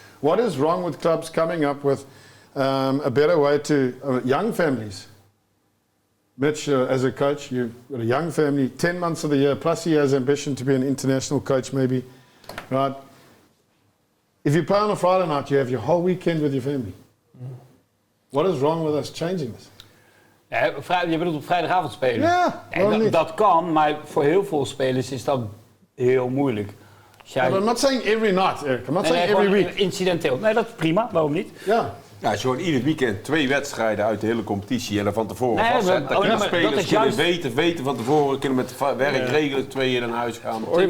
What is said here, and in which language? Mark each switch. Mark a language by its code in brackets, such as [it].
[en] What is wrong with clubs coming up with a better way to young families? Mitch, as a coach, you've got a young family, 10 months of the year, plus he has ambition to be an international coach maybe, right? If you play on a Friday night, you have your whole weekend with your family. What is wrong with us changing this? [nl] Ja, je bedoelt op vrijdagavond spelen? Ja, dat kan, maar voor heel veel spelers is dat heel moeilijk. [en] I'm not saying every night, Eric. I'm not saying every week. [nl] Incidenteel. Nee, dat is prima. Waarom niet? Ja. Ja, als je gewoon ieder weekend 2 wedstrijden uit de hele competitie en dan van tevoren vastzetten, dan kunnen spelers weten van tevoren, kunnen met werk regelen, 2 in huis gaan.